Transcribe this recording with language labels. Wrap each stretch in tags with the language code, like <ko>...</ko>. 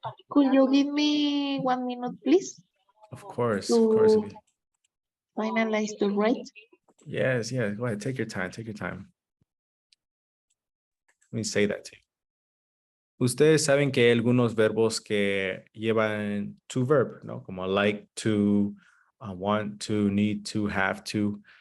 <en>Could you give me 1 minute, please? Of course, of course. To finalize the rate. Yes, yes, go ahead, take your time, take your time. Let me say that to you.</en> <es>Ustedes saben que hay algunos verbos que llevan to verb, ¿no? Como</es> <en>like to, want to, need to, have to.</en>